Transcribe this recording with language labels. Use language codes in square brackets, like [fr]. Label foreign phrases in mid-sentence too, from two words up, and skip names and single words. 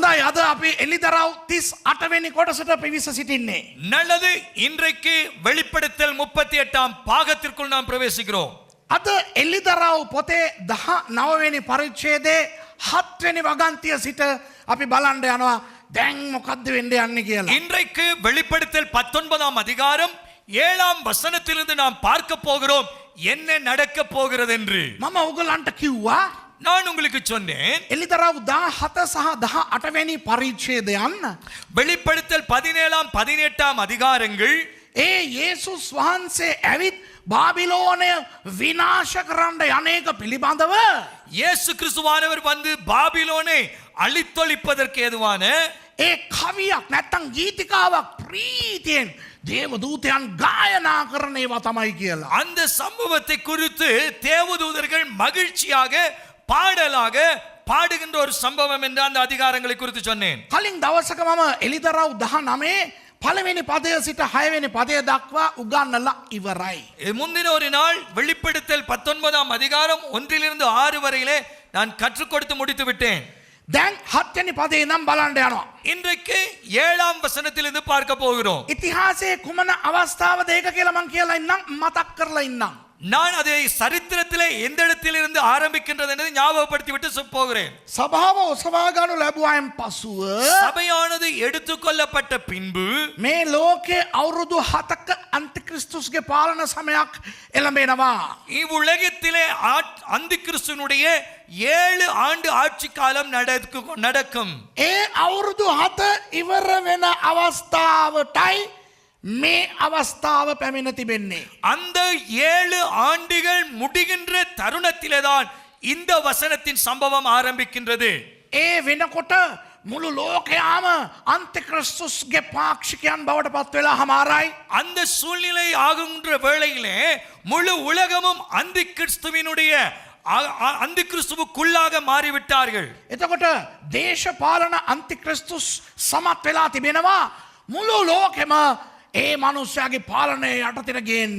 [si] අද අපි එලිදරව් 38 වෙනි කොටසට පිවිස සිටින්නේ. [ta] நல்லது. இன்றைக்கு வெளிப்படுத்தல் 38ஆம் பாகத்திற்குள் நாம் பிரவேசிக்கிறோம். [si] අද එලිදරව් පොතේ 19 වෙනි පරිච්ඡේදයේ 7 වෙනි වගන්තිය සිට අපි බලන්න යනවා දැන් මොකද්ද වෙන්න යන්නේ කියලා. [ta] இன்றைக்கு வெளிப்படுத்தல் 19ஆம் அதிகாரம் 7ஆம் வசனத்திலிருந்து நாம் பார்க்க போகிறோம் என்ன நடக்க போகிறது என்று. [si] මම ඔයගලන්ට කිව්වා [ta] நான் உங்களுக்கு சொன்னேன் [si] එලිදරව් 17 සහ 18 වෙනි පරිච්ඡේදයන් [ta] வெளிப்படுத்தல் 17ஆம் 18ஆம் அதிகாரங்கள் [si] යේසුස් වහන්සේ ඇවිත් බාබිලෝනය විනාශ කරන්න යන්නේක පිළිබඳව [ta] இயேசு கிறிஸ்துவானவர் வந்து பாபிலோனை அழித்தொழிப்பதற்கு ஏதுவான [si] කවියක් නැත්තම් ගීතිකාවක් ප්‍රීතියෙන් දේවදූතයන් ගායනා කරන ඒවා තමයි කියලා. [ta] அந்த சம்பவத்தை குறித்து தேவதூதர்கள் மகிழ்ச்சியாக பாடலாக பாடுகின்ற ஒரு சம்பவம் என்று அந்த அதிகாரங்களை குறித்து சொன்னேன். [si] කලින් දවසක මම එලිදරව් 19 පළවෙනි පදය සිට 6 වෙනි පදය දක්වා උගන්වලා ඉවරයි. [ta] முந்தின ஒரு நாள் வெளிப்படுத்தல் 19ஆம் அதிகாரம் 1லிருந்து 6 வரையிலே நான் கற்றுக் கொடுத்து முடித்து விட்டேன். [si] දැන් 7 වෙනි පදේ නම් බලන්න යනවා. [ta] இன்றைக்கு 7ஆம் வசனத்திலிருந்து பார்க்க போகிறோம். [si] ඉතිහාසයේ කුමන අවස්ථාවද ඒක කියලා මම කියලා ඉන්නම් මතක් කරලා ඉන්නම්. [ta] நான் அதை சரித்திரத்திலே எந்த இடத்திலிருந்து ஆரம்பிக்கின்றது என்று ஞாபகப்படுத்தி விட்டு போகிறேன். [si] සභාව ඔසවා ගන්නු ලැබුවායින් පසුව [ta] சபையானது எடுத்துக்கொள்ளப்பட்ட பின்பு [si] මේ ලෝකේ අවුරුදු 7ක අන්තික්‍රිස්තුස්ගේ පාලන සමයක් එළඹෙනවා. [ta] இவ்வுலகத்திலே அந்திகிறிஸ்துவினுடைய 7 ஆண்டு ஆட்சி காலம் நடக்கும். [si] ඒ අවුරුදු 7 ඉවර වෙන අවස්ථාවටයි මේ අවස්ථාව පැමිණ තිබෙන්නේ. [ta] அந்த 7 ஆண்டுகள் முடிகின்ற தருணத்திலேதான் இந்த வசனத்தின் சம்பவம் ஆரம்பிக்கின்றது. [si] ඒ වෙනකොට මුළු ලෝකයාම අන්තික්‍රිස්තුස්ගේ පාක්ෂිකයන් බවට පත් වෙලා හමාරයි. [ta] அந்த சூழ்நிலை ஆகுகின்ற வேளையிலே முழு உலகமும் அந்திகிறிஸ்துவினுடைய அந்திகிறிஸ்துவுக்குள்ளாக மாறிவிட்டார்கள். [si] එතකොට දේශපාලන අන්තික්‍රිස්තුස් සමත් වෙලා තිබෙනවා මුළු ලෝකෙම ඒ මනුස්සයාගේ පාලනය යටතට ගේන්න.